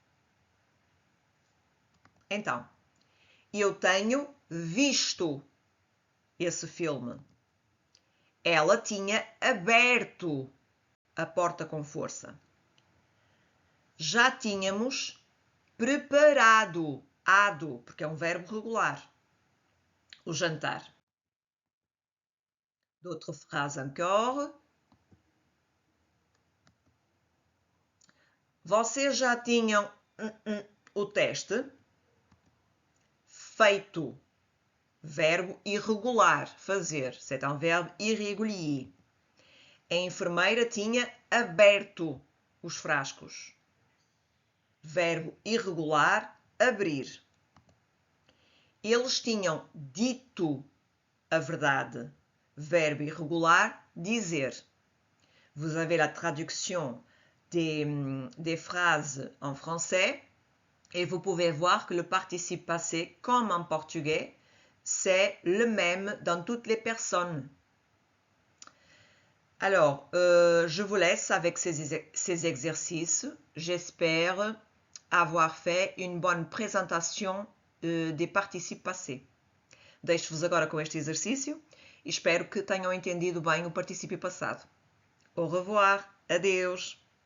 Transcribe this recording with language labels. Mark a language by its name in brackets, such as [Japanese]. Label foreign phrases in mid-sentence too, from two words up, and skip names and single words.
[Portuguese] Então, eu tenho visto esse filme. Ela tinha aberto a porta com força. Já tínhamos preparado, porque é um verbo regular, o jantar. [French] D'autres phrases encore. [Portuguese] Vocês já tinham o teste? Feito. Verbo irregular, fazer. [French] C'est un verbe irrégulier. [Portuguese] A enfermeira tinha aberto os frascos. Verbo irregular, abrir. Eles tinham dito a verdade. Verbo irregular, dizer. [French] Vous avez la traduction des phrases en français. Et vous pouvez voir que le participe passé, comme en portugais, c'est le même dans toutes les personnes. Alors, je vous laisse avec ces exercices. J'espère avoir fait une bonne présentation des participes passés. [Portuguese] Deixo-vos agora com este exercício e espero que tenham entendido bem o particípio passado. [French] Au revoir, adeus!